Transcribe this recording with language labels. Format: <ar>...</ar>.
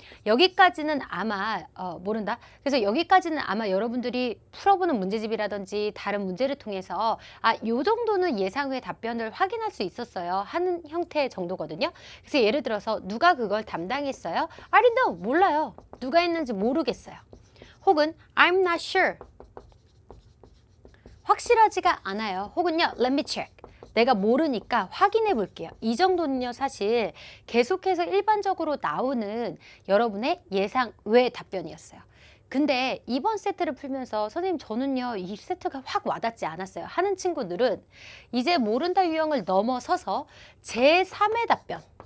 <ko>여기까지는 아마 모른다. 그래서 여기까지는 아마 여러분들이 풀어보는 문제집이라든지 다른 문제를 통해서 요 정도는 예상 외 답변을 확인할 수 있었어요 하는 형태의 정도거든요. 그래서 예를 들어서 누가 그걸 담당했어요?</ko> <en>I don't know.</en> <ko>몰라요. 누가 했는지 모르겠어요.</ko> <en>혹은 I'm not sure.</en> <ko>확실하지가 않아요.</ko> <en>혹은요, let me check.</en> <ko>내가 모르니까 확인해 볼게요. 이 정도는요, 사실 계속해서 일반적으로 나오는 여러분의 예상 외 답변이었어요. 근데 이번 세트를 풀면서 선생님 저는요, 이 세트가 확 와닿지 않았어요 하는 친구들은 이제 모른다 유형을 넘어서서 제3의 답변.</ko>